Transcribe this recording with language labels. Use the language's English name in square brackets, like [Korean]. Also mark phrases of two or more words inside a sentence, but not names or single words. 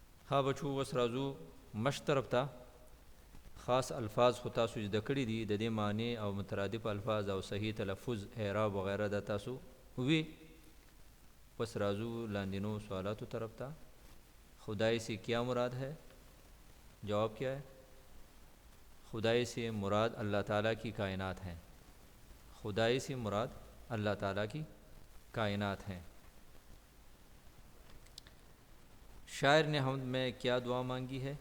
[Pashto] ها بچو وس راځو مشق طرف ته. خاص الفاظ خو تاسو زده کړي دي، د دې معنی او مترادف الفاظ او صحیح تلفظ اعراب وغیرہ د تاسو وی. پس راځو لاندینو سوالاتو طرف ته. [Urdu] خدائی سے کیا مراد ہے؟ جواب کیا ہے؟ خدائی سے مراد اللہ تعالیٰ کی کائنات ہیں. خدائی سے مراد اللہ تعالیٰ کی کائنات ہیں. شاعر نے حمد میں کیا دعا مانگی ہے؟